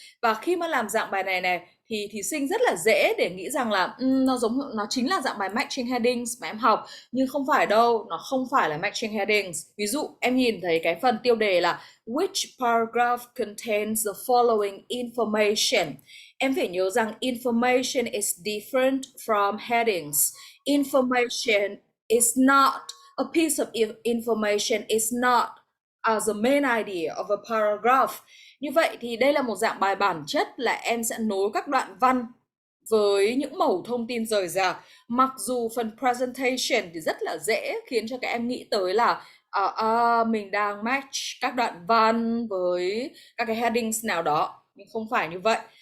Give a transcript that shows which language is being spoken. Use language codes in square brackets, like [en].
[vi] Và khi mà làm dạng bài này thì thí sinh rất là dễ để nghĩ rằng là nó chính là dạng bài matching headings mà em học, nhưng không phải đâu, nó không phải là matching headings. Ví dụ em nhìn thấy cái phần tiêu đề là [en] which paragraph contains the following information, [vi] em phải nhớ rằng [en] information is different from headings. Information is not a piece of information, is not as the main idea of a paragraph. [vi] Như vậy thì đây là một dạng bài bản chất là em sẽ nối các đoạn văn với những mẩu thông tin rời rạc. Mặc dù phần presentation thì rất là dễ khiến cho các em nghĩ tới là mình đang match các đoạn văn với các cái headings nào đó, nhưng không phải như vậy.